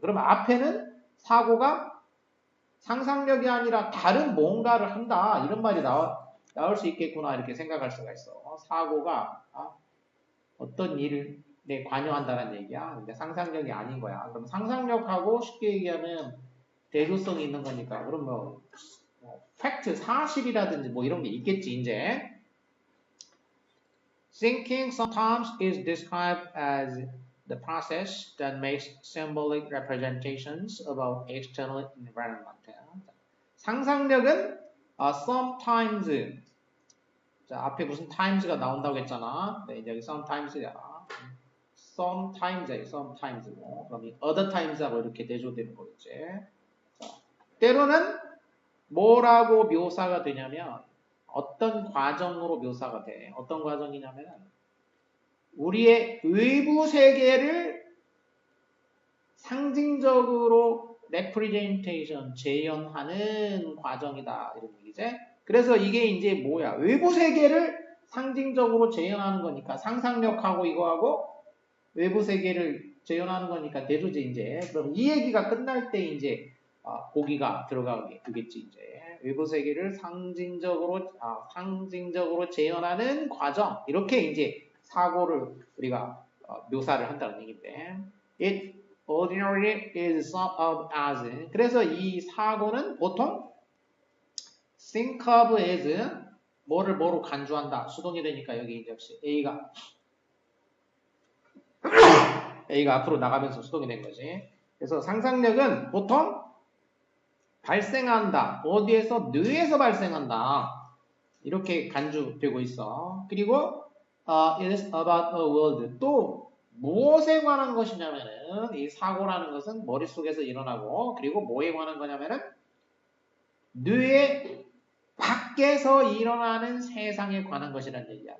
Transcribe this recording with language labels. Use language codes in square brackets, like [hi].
[ko] 그러면 앞에는 사고가 상상력이 아니라 다른 뭔가를 한다 이런 말이 나올 수 있겠구나 이렇게 생각할 수가 있어. 사고가 어떤 일에 관여한다는 얘기야. 근데 상상력이 아닌 거야. 그럼 상상력하고 쉽게 얘기하면 대조성이 있는 거니까. 그럼 뭐 팩트, 사실이라든지 뭐 이런 게 있겠지 이제. [en] Thinking sometimes is described as the process that makes symbolic representations about external environment. [ko] 상상력은 sometimes 자, 앞에 무슨 times가 나온다고 했잖아. 네, 이제 여기 sometimes야. sometimes고. 그럼 이 other times하고 이렇게 대조되는 거겠지. 자, 때로는 뭐라고 묘사가 되냐면 어떤 과정으로 묘사가 돼. 어떤 과정이냐면 우리의 외부 세계를 상징적으로 representation, 재현하는 과정이다. 이런 얘기지. 그래서 이게 이제 뭐야? 외부 세계를 상징적으로 재현하는 거니까 상상력하고 이거하고 외부 세계를 재현하는 거니까 대조지 이제. 그럼 이 얘기가 끝날 때 이제 고기가 들어가게 되겠지 이제. 외부 세계를 상징적으로 재현하는 과정 이렇게 이제 사고를 우리가 묘사를 한다는 얘기인데. [en] It ordinarily is thought of as. [ko] 그래서 이 사고는 보통 [en] think of as [ko] 뭐로 간주한다. 수동이 되니까 여기 이제 역시 A가 앞으로 나가면서 수동이 된 거지. 그래서 상상력은 보통 발생한다. 어디에서? 뇌에서 발생한다. 이렇게 간주되고 있어. 그리고 [en] it is about a world. [ko] 또 무엇에 관한 것이냐면은 이 사고라는 것은 머릿속에서 일어나고 그리고 뭐에 관한 거냐면은 뇌의 밖에서 일어나는 세상에 관한 것이라는 얘기야.